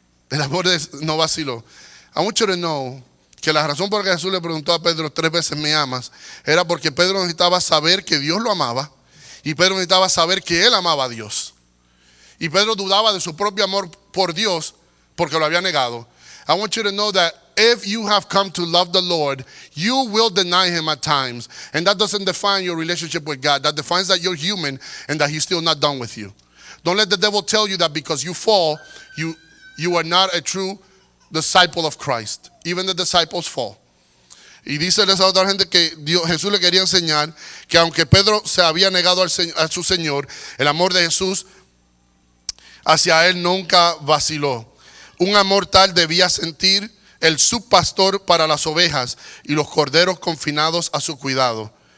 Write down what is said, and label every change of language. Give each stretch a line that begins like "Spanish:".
Spanish: El amor no vaciló.
English: I want you to know
Spanish: que la razón por la que Jesús le preguntó a Pedro 3 veces ¿me amas? Era porque Pedro necesitaba saber que Dios lo amaba y Pedro necesitaba saber que él amaba a Dios. Y Pedro dudaba de su propio amor por Dios porque lo había negado.
English: I want you to know that if you have come to love the Lord, you will deny him at times. And that doesn't define your relationship with God. That defines that you're human and that he's still not done with you. Don't let the devil tell you that because you fall, you are not a true disciple of Christ. Even the disciples fall.
Spanish: Y dice esa otra gente que Jesús le quería enseñar que aunque Pedro se había negado a su Señor, el amor de Jesús hacia él nunca vaciló. Un amor tal debía sentir el subpastor para las ovejas y los corderos confinados a su cuidado.